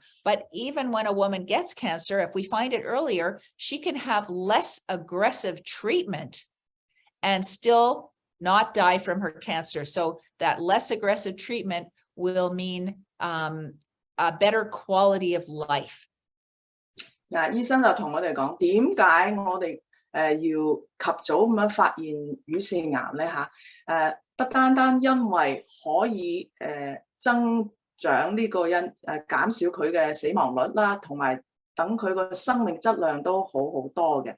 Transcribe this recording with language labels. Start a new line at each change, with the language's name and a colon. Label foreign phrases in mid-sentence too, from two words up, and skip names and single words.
English: But even when a woman gets cancer, if we find it earlier, she can have less aggressive treatment and still not die from her cancer. So that less aggressive treatment will mean a better quality of life.
Cantonese: 嗱，醫生就同我哋講，點解我哋要及早咁樣發現乳腺癌咧嚇？不單單因為可以增長呢個減少佢嘅死亡率啦，同埋等佢個生命質量都好好多嘅。